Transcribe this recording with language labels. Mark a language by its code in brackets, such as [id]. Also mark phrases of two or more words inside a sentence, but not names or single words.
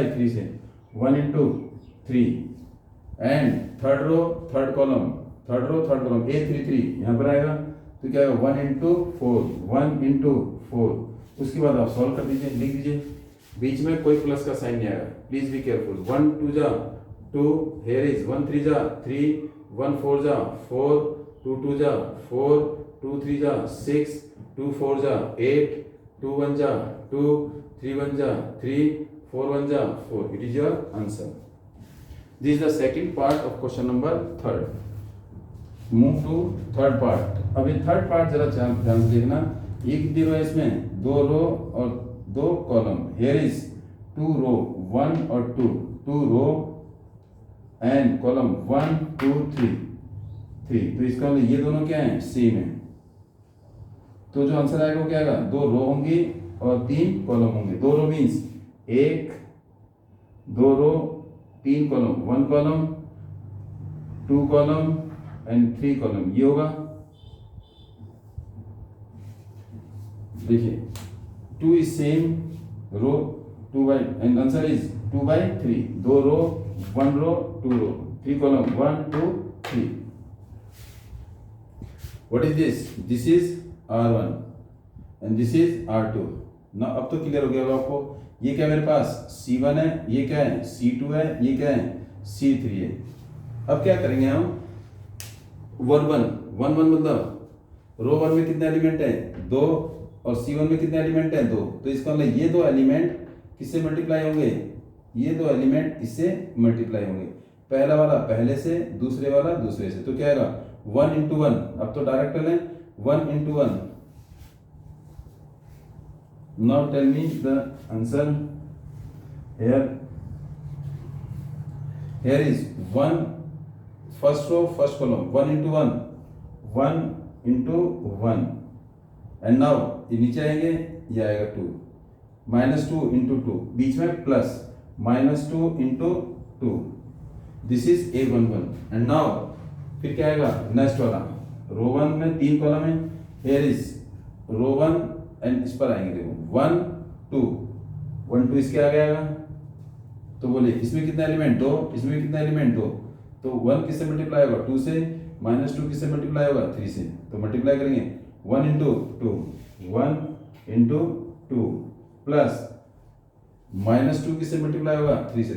[hi] 3 से, 1 into 3, [en] and third row third column [hi] A33 यहाँ पर आएगा, तो क्या आएगा? [en] 1 into 4 1 into 4, [hi] उसके बाद आप सॉल्व कर दीजिए, लिख दीजिए, बीच में कोई प्लस का साइन नहीं आएगा, [en] please be careful. [hi] 1 2 जा 2, [en] here is [hi] 1 3 जा 3, 1 4 जा 4, 2 2 जा 4, 2 3 जा 6, 2 4 जा 8, 2 1 जा 2, 3 1 जा 3, 4 1 जा 4, [en] it is your answer. This is the second part of question number 3rd. Move to third part. [hi] अब ये [en] third part [hi] जरा ध्यान से देखना, ये कितनी रो है इसमें? 2 रो और 2 कॉलम, [en] here is [hi] 2 रो 1 और 2 [en] row and column [hi] 1 2 3, तो इसका मतलब ये दोनों क्या है? सेम है, तो जो आंसर आएगा वो क्या आएगा? 2 रो होंगी और 3 कॉलम होंगे। [en] 2 row means 1 2 row 3 column, 1 column 2 column and 3 column, [hi] ये होगा, देखिए [en] 2 is same row 2 by and answer is 2 by 3, 2 row 1 row 2 row 3 column 1 2 3. What is this? This is R1 and this is R2. [hi] ना अब तो क्लियर हो गया होगा आपको. ये क्या मेरे पास C1 है, ये क्या है C2 है, ये क्या है C3 है. अब क्या करेंगे हम 1 1 मतलब रो 1 में कितने एलिमेंट हैं 2 और C1 में कितने एलिमेंट हैं 2. तो इसका मतलब ये दो एलिमेंट किससे मल्टीप्लाई होंगे, ये दो एलिमेंट इससे मल्टीप्लाई होंगे. पहला वाला पहले से, दूसरे वाला दूसरे से. तो क्या आएगा 1 इंटू 1. अब तो डायरेक्ट लें 1 इंटू 1. [en] now tell me the answer. here is 1 first row first column 1 into 1 1 into 1 and now [hi] ये नीचे आएंगे, ये आएगा 2 -2 into 2 [en] बीच में प्लस -2 into 2. this is A11 and now [hi] फिर क्या आएगा नेक्स्ट वाला रो 1 में 3 कॉलम है. [en] here is [hi] रो 1 एंड इस पर आएंगे देखो 1 2 1 2 इसके आगे आएगा. तो बोलिए इसमें कितना एलिमेंट 2, इसमें कितना एलिमेंट 2. तो 1 किससे मल्टीप्लाई होगा 2 से, -2 किससे मल्टीप्लाई होगा 3 से. तो मल्टीप्लाई करेंगे 1 इंटू 2 1 इंटू 2 प्लस -2 किससे मल्टीप्लाई होगा 3 से.